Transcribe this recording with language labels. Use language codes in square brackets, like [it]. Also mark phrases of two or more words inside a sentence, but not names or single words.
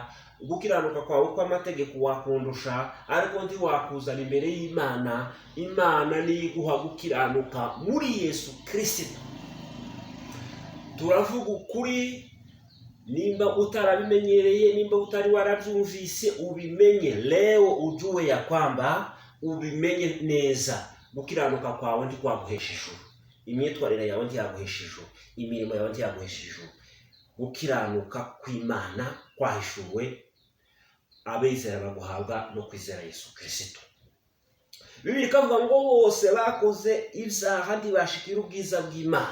[rn] Gukiranuka kwawe kw'amategeko wakundusha, ariko ntiwakuzana imbere y'Imana. Imana niyo iguha gukiranuka muri Yesu Kristo. Turavuga ukuri, nimba utarabimenyereye, nimba utari warabyumvise, ubimenye [sw] leo, ujue ya kwamba [rn] ubimenye neza. Gukiranuka kwawe ntikwaguhesha ijuru, imyitwarire yawe ntiyaguhesha ijuru, imirimo yawe ntiyaguhesha ijuru. Gukiranuka kw'Imana kwahishuwe abizera baguhabwa no kwizera Yesu Kristo. Bibiliya ikavuga ngo bose bakoze ibyaha ntibashikira ubwiza bw'Imana.